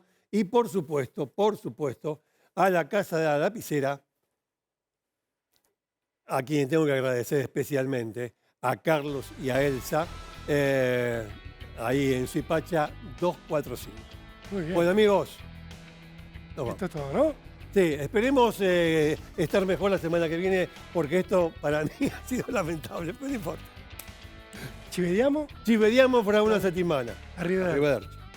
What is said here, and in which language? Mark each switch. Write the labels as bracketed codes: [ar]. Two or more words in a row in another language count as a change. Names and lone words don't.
[es] Y por supuesto, a la Casa de la Lapicera, a quien tengo que agradecer especialmente, a Carlos y a Elsa. Ahí en Suipacha 245. Muy bien. Bueno, amigos. Esto es todo, ¿no? Sí, esperemos estar mejor la semana que viene, porque esto para mí ha sido lamentable, pero no importa. [it] ¿Ci vediamo? Ci vediamo fra una settimana. Arrivederci. Arrivederci.